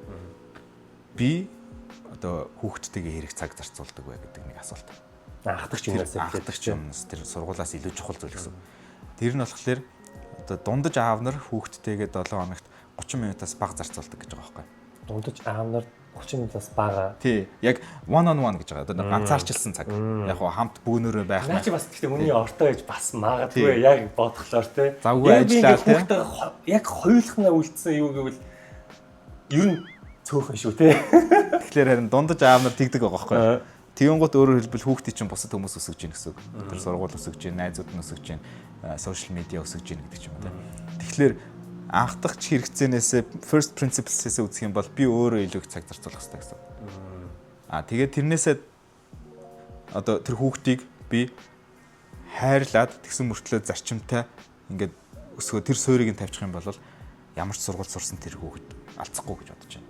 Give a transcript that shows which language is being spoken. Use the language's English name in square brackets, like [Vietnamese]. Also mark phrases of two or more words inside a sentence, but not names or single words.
[Mongolian] Би одоо хүүхдтэйгээ хэрэг цаг зарцуулдаг вэ гэдэг нэг асуулт. Анхдагч юмнаас тэр сургуулаас илүү чухал зүйл гэсэн. Тэр нь болохоор одоо дундаж аав нар хүүхдтэйгээ 7 хоногт 30 минутаас бага зарцуулдаг гэж байгаа байхгүй. Дундаж аав нар 30 минутаас бага. Тий, яг [English] one on one [Mongolian] гэж байгаа. Одоо ганцаарчилсан цаг. Яг хамт бөөнөрөө байх. Наа чи бас гэхдээ хүний ортой гэж бас магадгүй яг бодглоор те. Завгүй ажиллаа те. Яг хоёулахнаа үлдсэн юу гэвэл ер нь цөөхөн шүү те. Тэгэхээр харин дундаж аав нар тэгдэг байгаа байхгүй. Тэгэнгუთ өөрөөр хэлбэл хүүхдийн чинь бусад хүмүүс өсөж гин гэсэн үг. Тэр сургууль өсөж гин, найзууд нь өсөж гин, сошиал медиа өсөж гин гэдэг ч юм уу те. Тэгэхээр анхдагч хэрэгцээнээс [English] first principles- [Mongolian] ээс үзэх юм бол би өөрөө илүү их цаг зарцуулах хэрэгтэй гэсэн. Тэгээд тэрнээсээ одоо тэр хүүхдийг би хайрлаад тэгсэн мөртлөө зарчимтай ингээд өсгөө тэр суурийг нь тавьчих юм бол ямар ч сургууль сурсан тэр хүүхэд алцахгүй гэж бодож байна.